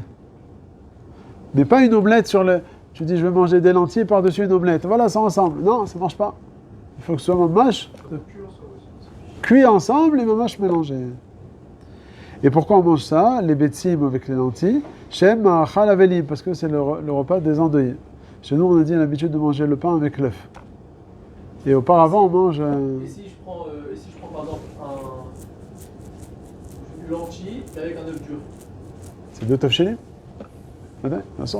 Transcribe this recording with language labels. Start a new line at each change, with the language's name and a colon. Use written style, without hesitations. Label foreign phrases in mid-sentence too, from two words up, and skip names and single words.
French: Mais pas une omelette sur le... Tu dis, je vais manger des lentilles par-dessus une omelette. Voilà, ça ensemble. Non, ça ne marche pas. Il faut que ce soit mamash cuit ensemble et mamash mélangé. Et pourquoi on mange ça, les betsim avec les lentilles?
Hebrew: שהם מאכל אבלים,
French: parce que c'est le repas des endeuillés. Chez nous, on a dit l'habitude de manger le pain avec l'œuf. Et auparavant, on mange... Et si je prends par exemple une lentille avec un œuf dur? C'est deux tafchilim. Attends, Vincent.